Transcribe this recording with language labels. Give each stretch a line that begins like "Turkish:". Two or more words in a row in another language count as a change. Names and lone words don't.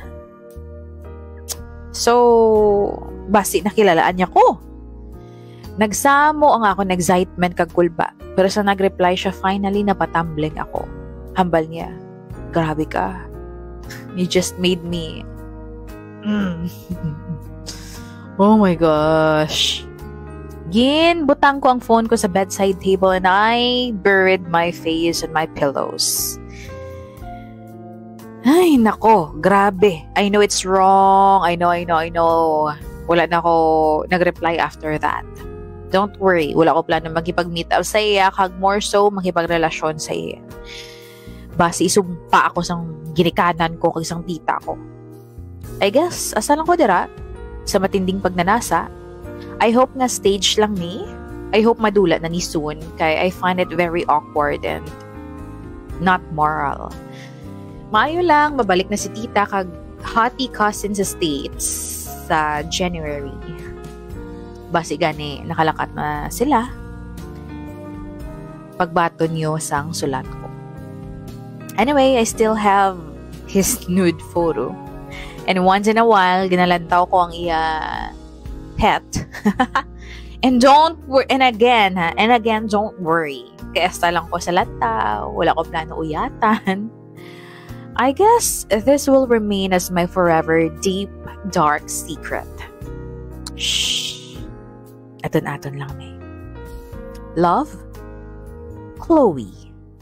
Hiligaynon: So, basi nakilalaan niya ko. Nagsamo ang ako excitement kag kulba. Pero sa nag-reply siya, finally napatumbling ako. Hambal niya, "Grabe ka.
English: You just made me..." Oh my gosh.
Hiligaynon: Butang ko ang phone ko sa
English: bedside table and I buried my face in my pillows.
Hiligaynon: Ay, nako, grabe.
English: I know it's wrong. I know.
Hiligaynon: Wala na ako nag-reply
English: after that. Don't worry,
Hiligaynon: wala ko plano magipag-meet up sa iya, kag
English: more so
Hiligaynon: makipagrelasyon sa iya. Basi isumpa ako sang ginikanan ko kag sang tita ko.
English: I guess,
Hiligaynon: asa lang ko dira,
Filipino: sa matinding pagnanasa.
English: I hope nga stage
Hiligaynon: lang ni.
English: I hope
Hiligaynon: madula na ni
English: soon, kay I find it very awkward and not moral.
Hiligaynon: Maayo lang, mabalik na si tita kag
English: hottie cousin
Hiligaynon: sa States sa January. Basi gani, nakalakat na sila. Pagbato niyo sang sulat ko.
English: Anyway, I still have his nude photo. And once in a while,
Hiligaynon: ginalantaw ko ang iya pet.
English: And again, don't worry.
Hiligaynon: Kaya hasta lang ko sa lantaw. Wala ko plano uyatan.
English: I guess this will remain as my forever deep, dark secret. Shh.
Hiligaynon: Aton-aton lang, may.
English: Love, Chloe.